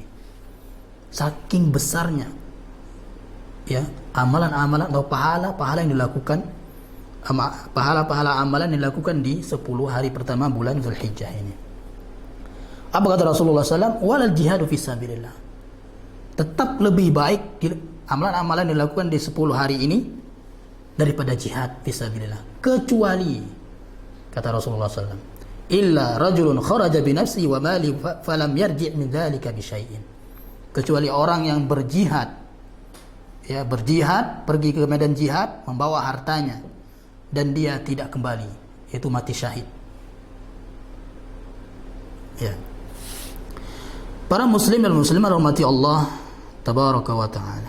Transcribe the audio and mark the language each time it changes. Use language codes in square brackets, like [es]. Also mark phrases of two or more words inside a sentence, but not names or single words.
[id] Saking besarnya, ya, amalan-amalan atau pahala-pahala yang dilakukan, pahala-pahala amalan yang dilakukan di 10 hari pertama bulan Zulhijjah ini. Apa kata Rasulullah SAW? [ar] ولا الجهاد في سبيل الله. [id] Tetap lebih baik amalan-amalan yang dilakukan di 10 hari ini daripada [ar] جهاد في سبيل الله. [id] Kecuali, kata Rasulullah SAW, [ar] إلا رجل خرج بنفسه وماله فلم يرجع من ذلك بشيء. [id] Kecuali orang yang berjihad, ya, berjihad, pergi ke medan jihad membawa hartanya dan dia tidak kembali, yaitu mati syahid. Ya. Para muslim dan muslimah rahmati Allah [ar] تبارك وتعالى.